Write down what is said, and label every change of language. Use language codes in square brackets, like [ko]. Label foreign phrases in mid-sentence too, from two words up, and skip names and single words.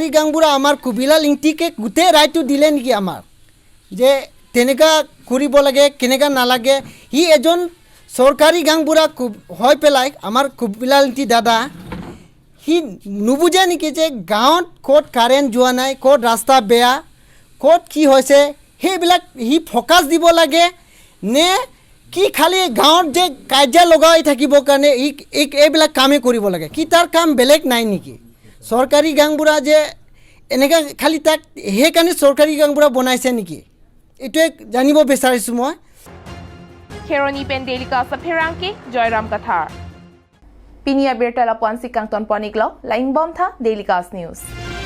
[as] গাংবুড়া আমার কুবিলা লিংটিকে গোটে রাইটটো দিলে নেকি আমার যে তেনেকা কৰিব লাগে কেনেকা নালাগে হি এজন সরকারি গাংবুড়া হয় পেলাই আমার কুবিলা লিংটি দাদা সি নুবুজে নেকি যে গাঁৱত ক'ত কাৰেণ্ট যোৱা নাই, ক'ত ৰাস্তা বেয়া, ক'ত কি হৈছে, সেইবিলাক সি ফ'কাছ দিব লাগে নে কি খালি গাঁৱত যে কাজিয়া লগাই থাকিবৰ কাৰণে এইবিলাক কামেই কৰিব লাগে? কি তাৰ কাম বেলেগ নাই নেকি? চৰকাৰী গাঁওবুঢ়া যে এনেকৈ খালি তাক সেইকাৰণে চৰকাৰী গাঁওবুঢ়া বনাইছে নেকি? এইটোৱে জানিব বিচাৰিছোঁ মই। [mjw] Kheroni pen Delika Sapirangki, Joyram Kathar. Pinia Birtala Ponsi Kangton Poniklo, Line Bomtha, Delikas News.